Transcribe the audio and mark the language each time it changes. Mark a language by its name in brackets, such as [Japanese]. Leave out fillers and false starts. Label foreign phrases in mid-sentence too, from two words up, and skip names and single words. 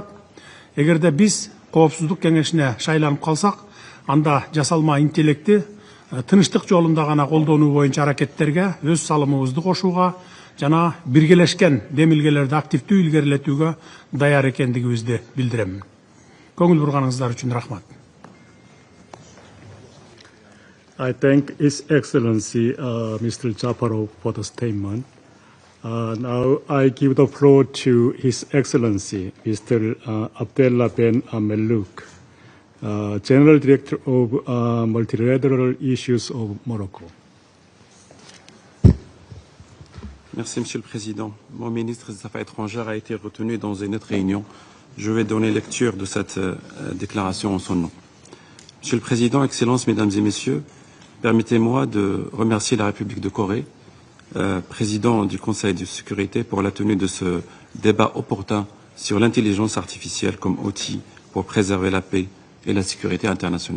[Kyrgyz] Эгерде биз Коопсуздук кеңешине шайланып калсак, анда жасалма интеллекти тыныштык жолунда гана колдонуу боюнча аракеттерге өз салымыбызды кошууга жана биргелешкен демилгелерди активдүү илгерилетүүгө даяр экендигибизди билдирем. Көңүл бурганыңыздар үчүн рахмат. [English] I thank His Excellency Mr. Japarov for the statement. Now I give the floor to His Excellency Mr. Abdellah Ben Mellouk, General Director of Multilateral Issues of Morocco. [French] Merci, Monsieur le Président. Mon ministre des Affaires étrangères a été retenu dans une autre réunion. Je vais donner lecture de cette déclaration en son nom. Monsieur le Président, Excellences, Mesdames et Messieurs, permettez-moi de remercier la République de Corée, président du Conseil de sécurité, pour la tenue de ce débat opportun sur l'intelligence artificielle comme outil pour préserver la paix et la sécurité internationale.